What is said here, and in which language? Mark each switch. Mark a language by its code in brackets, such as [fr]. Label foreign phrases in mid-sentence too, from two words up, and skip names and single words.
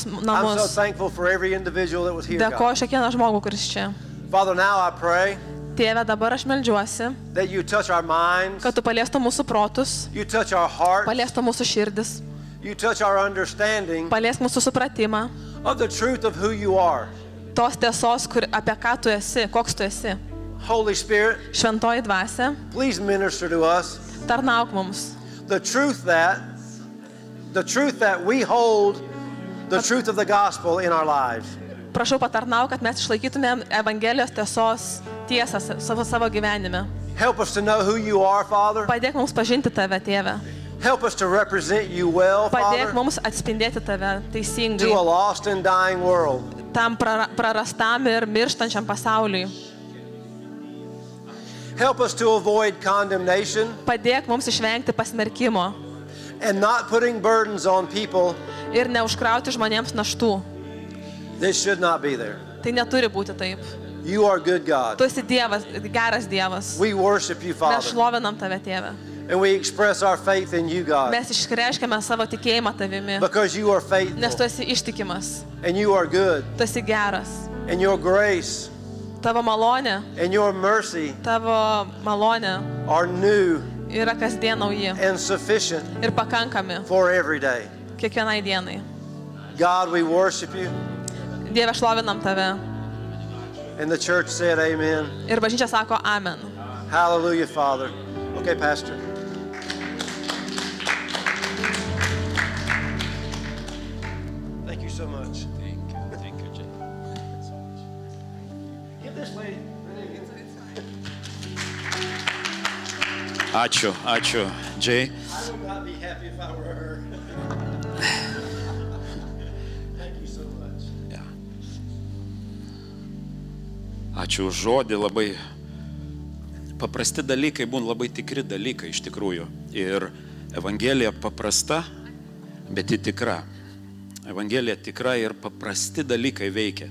[en] I'm so [lt] namus. [en] thankful for every individual that was here, God. [lt] Dėkoju kiekvieną žmogų, kuris čia. [en] Father, now I pray [lt] Tėve, dabar aš meldžiuosi, [en] that you touch our minds, [lt] kad tu paliestum mūsų protus, [en] you touch our hearts, [lt] paliestum mūsų širdis, [en] you touch our understanding [lt] paliesk mūsų supratimą, [en] of the truth of who you are. [lt] tos tiesos, apie ką tu esi, koks tu esi. [en] Holy Spirit, [lt] Šventoji dvasia, [en] please minister to us [lt] tarnauk mums. [en] the truth that we hold, the truth of the gospel in our lives. [lt] Prašau patarnauk, kad mes išlaikytumėm Evangelijos tiesos tiesą savo gyvenime. [en] Help us to know who you are, Father. [lt] Padėk mums pažinti tave, Tėve. [en] Help us to represent you well, [lt] Padėk [en] Father, [lt] mums atspindėti tave [en] to a [lt] teisingai [en] lost and dying world. [lt] tam prarastam ir mirštančiam pasauliui. [en] Help us to avoid condemnation [lt] Padėk mums išvengti pasmerkimo [en] and not putting burdens on people [lt] ir neužkrauti žmonėms naštų. [en] that should not be there. [lt] Tai neturi būti taip. [en] You are good, God. [lt] Tu esi Dievas, geras Dievas. [en] We worship you, [lt] Mes [en] Father, [lt] šlovinam tave, Tėve. [en] and we express our faith in you, God, [lt] Mes išreiškiame savo tikėjimą tavimi, [en] because you are [lt] nes tu [en] faithful [lt] esi ištikimas, [en] and you are good, [lt] tu esi geras. [en] and your grace [lt] Tavo malonė, [en] and your mercy [lt] tavo malonė [en] are new [lt] yra kasdien nauji [en] and sufficient [lt] ir pakankami [en] for every day. [lt] kiekvienai dienai. [en] God, we worship you, [lt] Dieve, šlovinam tave. [en] and the church said amen. [lt] Ir bažnyčia sako amen. [en] Hallelujah, Father. Okay, Pastor. Thank you so much. Thank you, Jay. Give this lady. [lt] Ačiū, Jay. [en] I would not be happy if I were her. Thank you so much. [lt] Ja. Ačiū už žodį, labai paprasti dalykai būna labai tikri dalykai iš tikrųjų. Ir Evangelija paprasta, bet ji tikra. Evangelija tikra ir paprasti dalykai veikia.